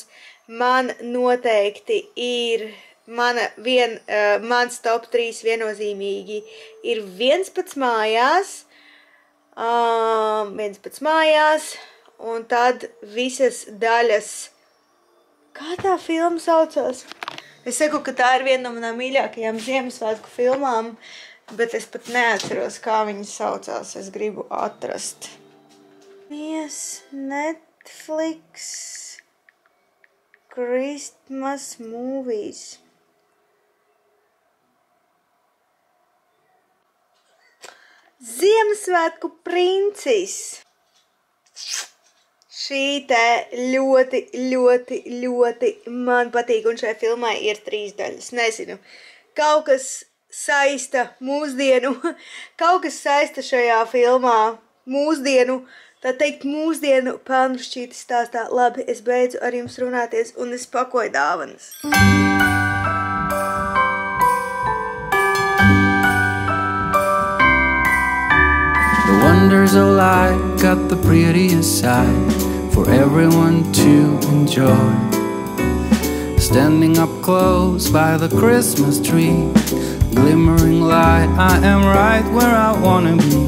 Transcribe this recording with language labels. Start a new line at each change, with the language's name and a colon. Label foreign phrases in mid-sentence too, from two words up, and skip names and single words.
Latvian: Man noteikti ir, mans top 3 viennozīmīgi ir 11 mājās, un tad visas daļas, kā tā filma saucās? Es saku, ka tā ir viena no manām mīļākajām Ziemassvētku filmām, bet es pat neatceros, kā viņas saucās. Es gribu atrast.
English: Netflix Christmas movies.
Latvian: Ziemassvētku princis. Šī te ļoti man patīk, un šai filmai ir 3 daļas. Nezinu, kaut kas saista šajā filmā mūsdienu, tā teikt mūsdienu pelnu šķīti stāstā. Labi, es beidzu ar jums runāties, un es pakoju dāvanas.
English: The wonders of life got the prettiest side for everyone to enjoy. Standing up close by the Christmas tree, glimmering light, I am right where I wanna be.